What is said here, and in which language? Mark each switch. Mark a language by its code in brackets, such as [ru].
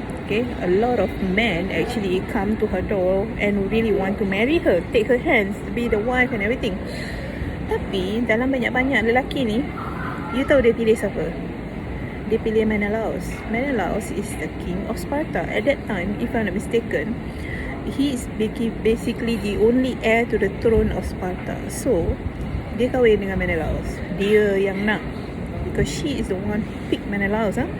[en] Okay, a lot of men actually come to her door and really want to marry her, take her hands, to be the wife and everything. [ms] Tapi dalam banyak-banyak lelaki ni, you tahu dia pilih siapa? Dia pilih Menelaus. [en] Menelaus is the king of Sparta. At that time, if I'm not mistaken, he is basically the only heir to the throne of Sparta. [ms] So, dia kahwin dengan Menelaus. Dia yang nak. [en] Because she is the one who picked Menelaus.